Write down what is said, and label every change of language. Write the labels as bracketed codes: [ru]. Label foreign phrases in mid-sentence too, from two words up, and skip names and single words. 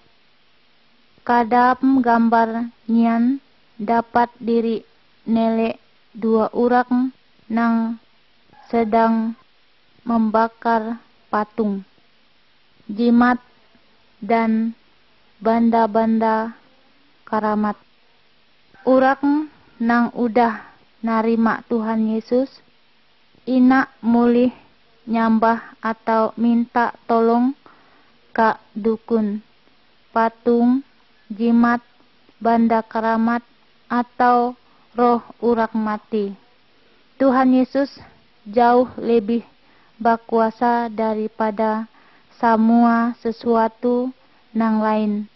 [bjn] Kadam gambar nyian dapat diri nele dua urang nang sedang membakar patung, jimat, dan banda-banda karamat. Urang nang udah narima Tuhan Yesus ina mulih nyambah atau minta tolong ke dukun, patung, jimat, banda karamat, atau roh urang mati. [id] Tuhan Yesus jauh lebih berkuasa daripada semua sesuatu nang lain.